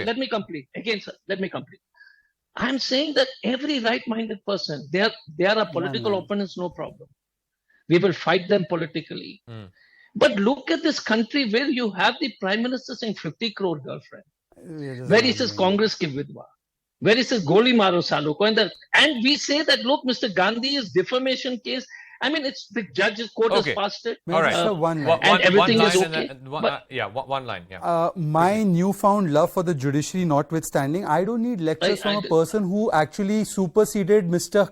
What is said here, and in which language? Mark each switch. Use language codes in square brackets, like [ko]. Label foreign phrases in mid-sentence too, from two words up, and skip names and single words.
[en] Let me complete. Again, sir, let me complete. I'm saying that every right-minded person, they are our political opponents, no problem. We will fight them politically. But look at this country where you have the Prime Minister saying 50 crore girlfriend. Where he says Congress [hi] ki vidwa. [en] Where he says [hi] Goli maro salo ko. [en] And we say that, look, Mr. Gandhi is defamation case. I mean, it's the judge's court has passed it. All right. And everything is okay. One line. Yeah. My newfound love for the judiciary notwithstanding, I don't need lectures from a person who actually superseded Mr.